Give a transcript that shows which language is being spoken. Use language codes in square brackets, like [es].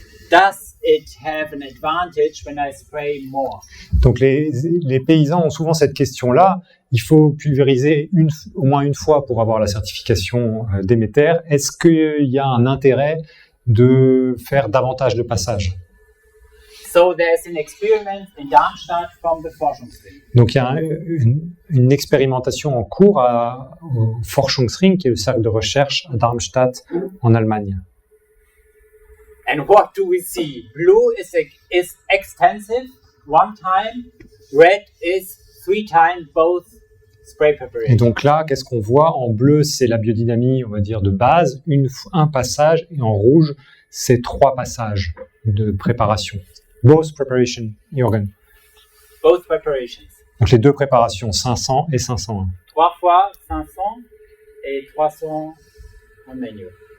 [en] Does it have an advantage when I spray more? [fr] Donc les paysans ont souvent cette question-là. Il faut pulvériser au moins une fois pour avoir la certification Déméter. Est-ce qu'il y a un intérêt de faire davantage de passages? [en] So there's an experiment in Darmstadt from the Forschungsring. [fr] Donc il y a une expérimentation en cours au Forschungsring, qui est le cercle de recherche à Darmstadt en Allemagne. [en] And what do we see? Blue is extensive 1 time, red is 3 times both spray [fr] Et [en] preparations. [fr] donc là, qu'est-ce qu'on voit? En bleu, c'est la biodynamie, on va dire, de base, un passage, et en rouge, c'est 3 passages de préparation. [en] Both preparation, Jürgen. Both preparations. [fr] Donc les 2 préparations, 500 et 501. 3 fois 500 et 300 en manuel.